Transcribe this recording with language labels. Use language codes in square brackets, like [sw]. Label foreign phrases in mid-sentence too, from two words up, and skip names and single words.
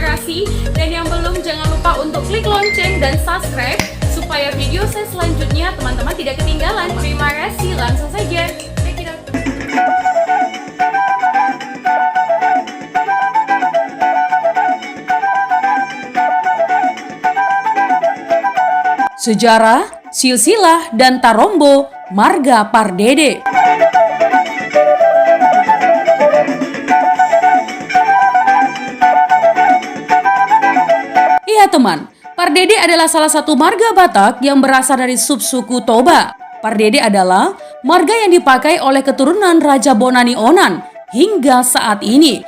[id] kasih. Dan yang belum, jangan lupa untuk klik lonceng dan subscribe supaya video saya selanjutnya teman-teman tidak ketinggalan. Terima kasih, langsung saja. [en] Check it out. [id] Sejarah, silsilah, dan tarombo marga Pardede. Iya teman, Pardede adalah salah satu marga Batak yang berasal dari subsuku Toba. Pardede adalah marga yang dipakai oleh keturunan Raja Bonani Onan hingga saat ini.